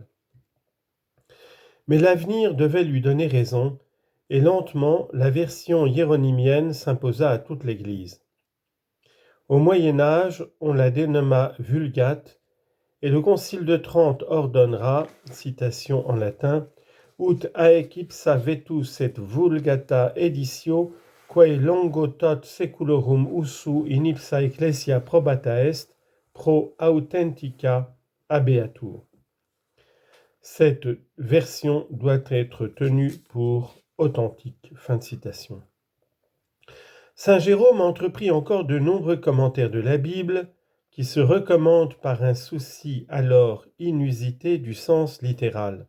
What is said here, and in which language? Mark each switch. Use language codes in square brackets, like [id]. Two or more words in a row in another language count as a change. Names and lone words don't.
[fr] Mais l'avenir devait lui donner raison, et lentement la version hiéronymienne s'imposa à toute l'Église. Au Moyen Âge, on la dénomma Vulgate, et le Concile de Trente ordonnera, citation en latin, [la] ut haec ipsa vetus et vulgata editio, quae longo tot seculorum usu in ipsa ecclesia probata est, pro authentica habeatur. [fr] Cette version doit être tenue pour authentique. Fin de citation. Saint Jérôme entreprit encore de nombreux commentaires de la Bible qui se recommandent par un souci alors inusité du sens littéral.